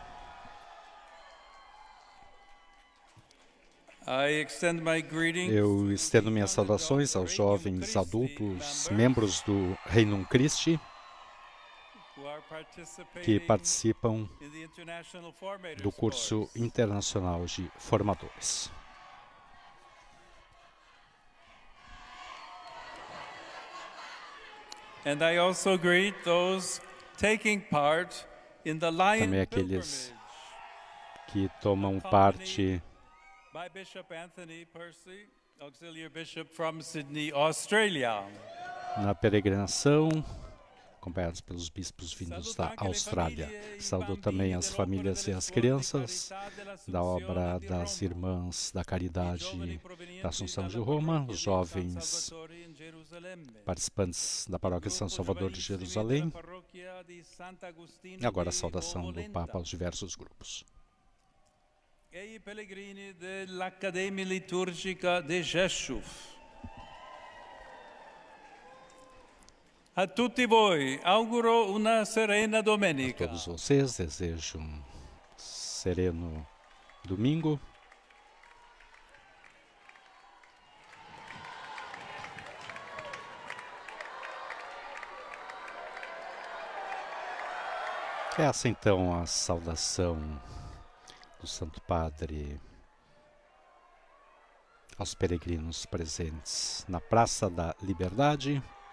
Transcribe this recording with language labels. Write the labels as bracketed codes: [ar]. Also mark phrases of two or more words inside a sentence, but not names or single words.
[pt] Eu estendo minhas saudações aos jovens adultos, membros do Regnum Christi, que participam do curso internacional de formadores. [en] And I also greet those taking part in the Lion [pt] Também aqueles [en] Pilgrimage [pt] que tomam parte [en] by Bishop Anthony Percy, Auxiliary Bishop from Sydney, Australia. [pt] na peregrinação, acompanhados pelos bispos vindos da Austrália. Saúdo também as famílias e as crianças da obra das Irmãs da Caridade da Assunção de Roma, os jovens participantes da Paróquia São Salvador de Jerusalém, e agora a saudação do Papa aos diversos grupos. [it] E i pellegrini dell'Accademia Liturgica de Rzeszów. A tutti voi auguro una serena [pt] A [it] domenica. [pt] todos vocês desejo um sereno domingo. Essa então a saudação do Santo Padre aos peregrinos presentes na Praça da Liberdade.